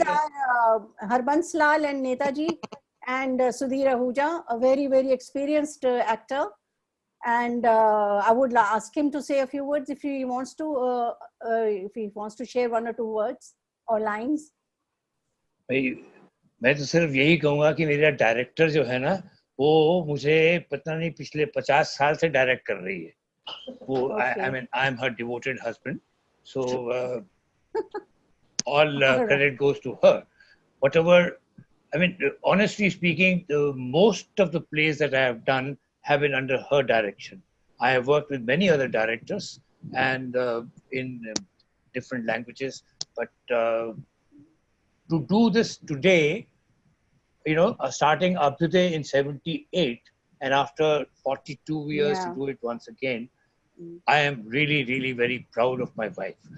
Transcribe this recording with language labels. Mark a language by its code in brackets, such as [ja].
[en] ahead. our Harbans Lal and Netaji and Sudhir Ahuja, a very, very experienced actor. And I would ask him to say a few words if he wants to share one or two words or lines. [hi] भाई मैं तो सिर्फ यही कहूँगा कि मेरा director जो है ना, वो मुझे पता नहीं पिछले 50 साल से डायरेक्ट कर रही है. [en] वो I mean I'm her devoted husband, so all credit goes to her. Whatever, I mean, honestly speaking, most of the plays that I have done have been under her direction. I have worked with many other directors and in different languages, but to do this today, you know, starting Abhyuday in 78 and after 42 years to do it once again, I am really, really very proud of my wife.